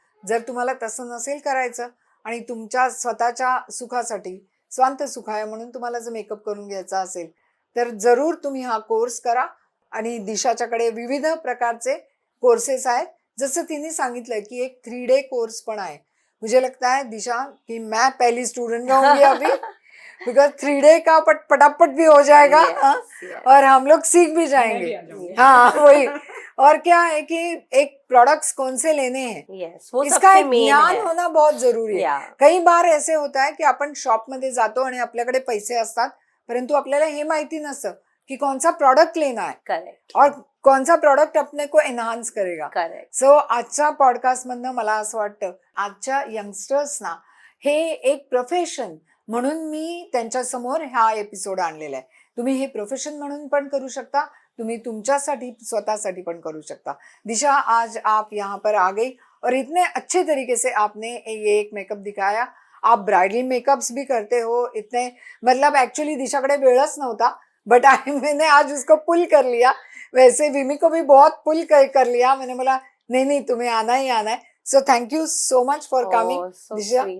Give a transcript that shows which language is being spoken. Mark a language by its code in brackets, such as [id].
[mr] जर तुम्हाला तसं नसेल करायचं आणि तुमच्या स्वतःच्या सुखासाठी, स्वांत सुखाय म्हणून तुम्हाला जर मेकअप करून घ्यायचा असेल, तर जरूर तुम्ही हा कोर्स करा. आणि दिशाच्याकडे विविध प्रकारचे कोर्सेस आहेत. जसं तिने सांगितलं की एक 3 डे कोर्स पण आहे. [hi] मुझे लगता है दिशा कि मैं पहली स्टूडेंट रहूंगी अभी, बिकॉज 3 डे का फटाफट भी हो जाएगा. और हम लोग सीख भी जाएंगे. हाँ, वही. और क्या है कि एक प्रोडक्ट्स कौन से लेने हैं, इसका एक ज्ञान होना बहुत जरूरी है. कई बार ऐसे होता है की [mr] आपण शॉप मध्ये जातो आणि आपल्याकडे पैसे असतात, परंतु आपल्याला हे माहिती नसतं की [hi] कौन सा प्रोडक्ट लेना है. [en] Correct. [hi] और कौन सा प्रोडक्ट अपने को एनहान्स करेगा. [en] Correct. [mr] सो आजच्या पॉडकास्ट मधनं मला असं वाटतं आजच्या यंगस्टर्सना हे एक प्रोफेशन म्हणून मी त्यांच्या समोर हा एपिसोड आणलेला आहे. तुम्ही हे प्रोफेशन म्हणून पण करू शकता, तुम्ही तुमच्यासाठी स्वतःसाठी पण करू शकता. [hi] दिशा, आज आप यहाँ पर आ गई और इतने अच्छे तरीके से आपने ये एक मेकअप दिखाया. आप ब्राइडल मेकअप्स भी करते हो. इतने मतलब एक्चुअली [mr] दिशाकडे वेळच नव्हता, [hi] बट मैंने आज उसको पुल कर लिया. वैसे विमी को भी बहुत पुल कर लिया. मैंने बोला नहीं तुम्हें आना ही आना है. [en] So thank you so much for coming Disha.